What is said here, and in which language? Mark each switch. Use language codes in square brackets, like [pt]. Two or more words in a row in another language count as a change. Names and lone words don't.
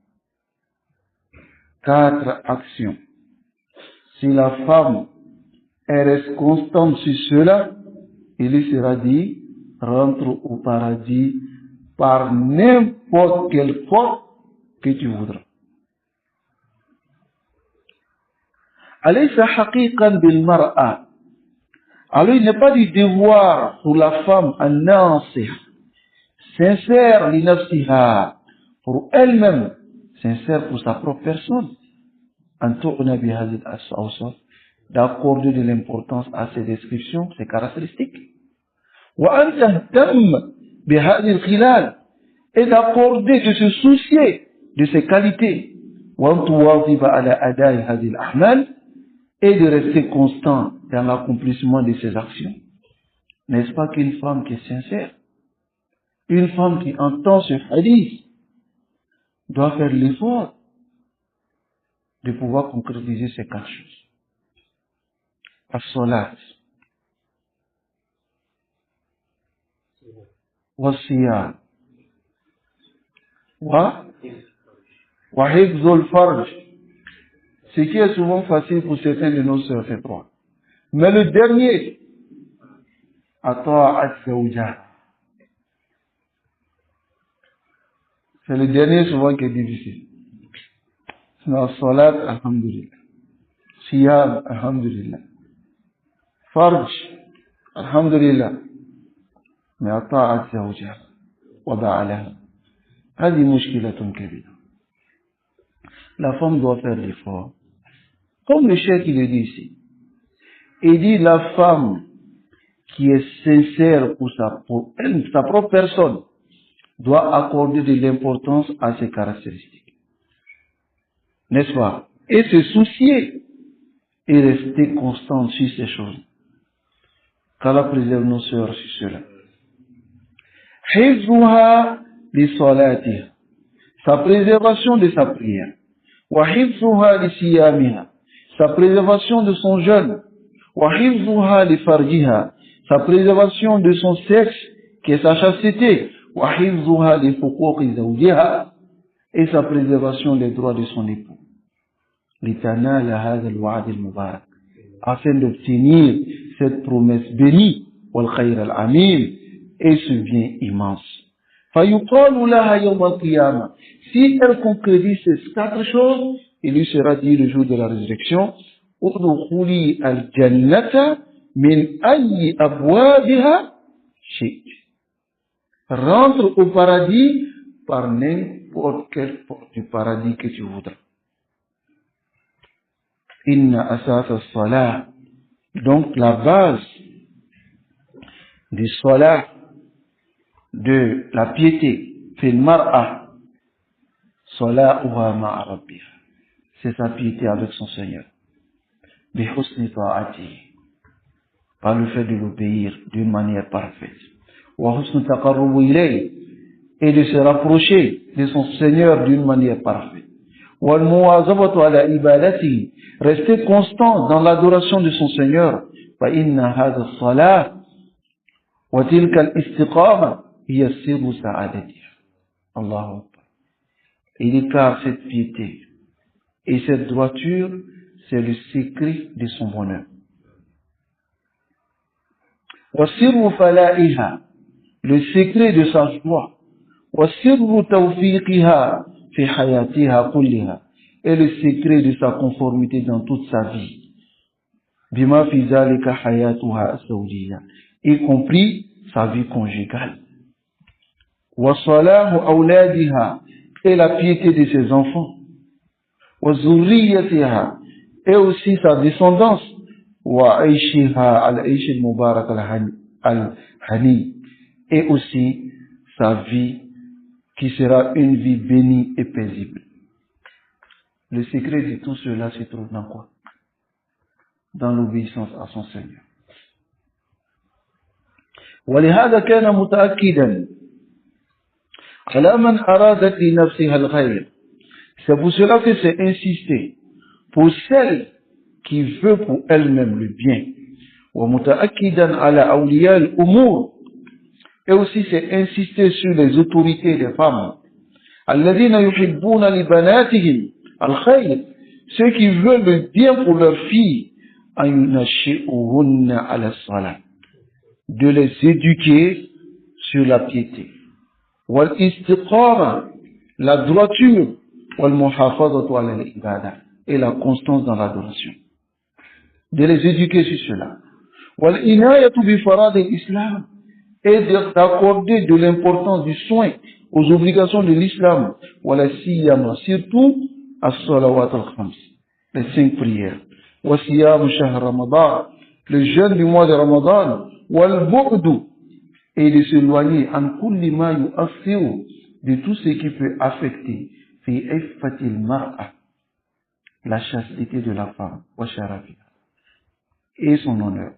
[fr] 4 actions. Si la femme, elle reste constante sur cela, il lui sera dit, rentre au paradis par n'importe quelle porte que tu voudras. [ar] أليس حقيقا بالمرأة, [fr] alors il n'est pas du devoir pour la femme an-nasih, sincère [ar] لنفسها, [fr] pour elle-même, sincère pour sa propre personne, [ar] أن تعنى بهذه الأوصاف, [fr] d'accorder de l'importance à ces descriptions, ces caractéristiques. [ar] وأن تهتم بهذه الخلال, [fr] et d'accorder, de se soucier de ses qualités. [ar] وأن تواظب على أداء هذه الأعمال [fr] et de rester constant dans l'accomplissement de ces actions. N'est-ce pas qu'une femme qui est sincère, une femme qui entend ce hadith, doit faire l'effort de pouvoir concrétiser ces 4 choses. [ar] الصلاة, والصيام وحفظ الفرج. [fr] Ce qui est souvent facile pour certains de nos sœurs, c'est 3. Mais le dernier, [ar] طاعة زوجها. [fr] C'est le dernier souvent qui est difficile. [ar] Salat, الحمد لله صيام الحمد لله. فرج الحمد لله. Mais طاعة زوجها وبعلها. هذه مشكلة كبيرة. [fr] La femme doit faire l'effort. Comme le cheikh il le dit ici. Il dit la femme qui est sincère pour sa propre personne doit accorder de l'importance à ses caractéristiques. N'est-ce pas? Et se soucier et rester constant sur ces choses. Qu'Allah préserve nos sœurs sur cela. [ar] حفظها لصلاتها. [fr] Sa préservation de sa prière. [ar] وحفظها لصيامها. [fr] Sa préservation de son jeûne. [ar] وحفظها لفرجها. [fr] Sa préservation de son sexe, qui est sa chasteté. [ar] وحفظها لحقوق زوجها. [fr] Et sa préservation des droits de son époux. [ar] لتنال هذا الوعد المبارك. [fr] Afin d'obtenir cette promesse bénie, [ar] والخير العميم, [fr] et ce bien immense. [ar] فَيُقَالُ لَهَا يَوْمَ الْقِيَامَةِ. [fr] Si elle concrétise ces 4 choses, il lui sera dit le jour de la résurrection, [ar] ادخلي الجنة من أي أبوابها شئت. [fr] Rentre au paradis par n'importe quelle porte du paradis que tu voudras. [ar] إن أساس الصلاح. [fr] Donc la base du salat, de la piété, [ar] في المرأة صلاحها مع ربها. [fr] C'est sa piété avec son Seigneur. [ar] بحسن طاعته. [fr] Par le fait de l'obéir d'une manière parfaite. [ar] وحسن تقرب إليه. [fr] Et de se rapprocher de son Seigneur d'une manière parfaite. [ar] والمواظبة على عبادته. [fr] Rester constant dans l'adoration de son Seigneur. [ar] فإن هذا الصلاح وتلك الاستقامة هي سر سعادتها. الله أكبر. [fr] Il dit car cette piété et cette droiture, c'est le secret de son bonheur. [ar] وسر فلاحها. [fr] Le secret de sa joie. [ar] وسر توفيقها في حياتها كلها. [fr] Et le secret de sa conformité dans toute sa vie. [ar] بما في ذلك حياتها الزوجية. [fr] Y compris sa vie conjugale. [ar] وصلاح أولادها. [fr] Et la piété de ses enfants. [ar] وذريتها. [fr] Et aussi sa descendance. [ar] وعيشها العيش المبارك الهني. [fr] Et aussi sa vie qui sera une vie bénie et paisible. Le secret de tout cela se trouve dans quoi? Dans l'obéissance à son Seigneur. [ar] ولهذا كان متأكدا على من أرادت لنفسها الخير. [fr] C'est pour cela que c'est insisté pour celle qui veut pour elle-même le bien. [ar] ومتأكدا على أولياء الأمور. [fr] Et aussi c'est insister sur les autorités des femmes. [ar] الذين يحبون لبناتهم الخير. [fr] Ceux qui veulent le bien pour leurs filles. [ar] أن ينشئوهن على الصلاة. [fr] De les éduquer sur la piété. والإستقامة. La droiture. [ar] والمحافظة على العبادة. [fr] Et la constance dans l'adoration. De les éduquer sur cela. [ar] والعناية بفرائض الإسلام. [fr] Et d'accorder de l'importance du soin aux obligations de l'islam. [ar] ولا سيما, surtout الصلوات الخمس, [fr] les 5 prières. [ar] وصيام شهر رمضان, [fr] le jeûne du mois de Ramadan. [ar] والبعد, [fr] et de s'éloigner [ar] عن كل ما يؤثر, [fr] de tout ce qui peut affecter [ar] في عفة المرأة, [fr] la chasteté de la femme, et son honneur.